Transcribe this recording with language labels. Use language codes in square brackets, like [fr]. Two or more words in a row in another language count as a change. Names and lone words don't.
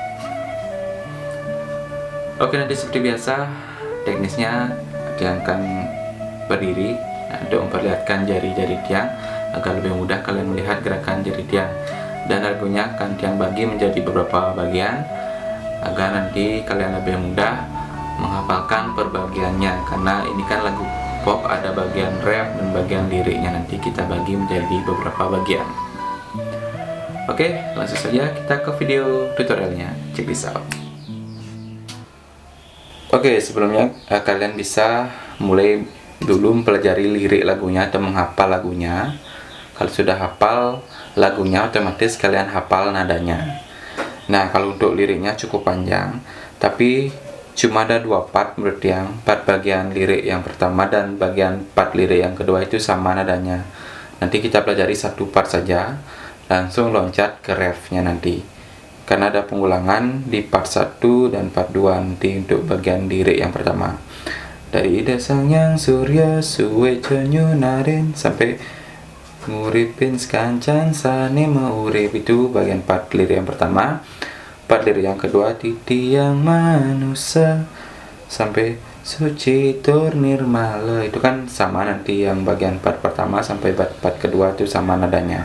[id] Oke, nanti seperti biasa teknisnya Tiang akan berdiri untuk memperlihatkan jari-jari Tiang agar lebih mudah kalian melihat gerakan jari Tiang, dan lagunya akan Tiang bagi menjadi beberapa bagian agar nanti kalian lebih mudah menghafalkan perbagiannya. Karena ini kan lagu pop, ada bagian rap dan bagian liriknya, nanti kita bagi menjadi beberapa bagian. Oke, langsung saja kita ke video tutorialnya. [en] Check this out. [id] Oke, sebelumnya kalian bisa mulai dulu mempelajari lirik lagunya atau menghafal lagunya. Kalau sudah hafal lagunya, otomatis kalian hafal nadanya. Nah, kalau untuk liriknya cukup panjang, tapi cuma ada dua part menurut Tiang. Part bagian lirik yang pertama dan bagian part lirik yang kedua itu sama nadanya. Nanti kita pelajari satu part saja, langsung loncat ke refnya nanti. Karena ada pengulangan di part 1 dan part 2 nanti untuk bagian lirik yang pertama. [ban] Dari dasang yang surya suwe nyunarin sampai nguripin sekancan sane maurip, [id] itu bagian part lirik yang pertama. Part lirik yang kedua titi yang manusia sampai suci tur nirmala, itu kan sama nanti yang bagian part pertama sampai part kedua itu sama nadanya.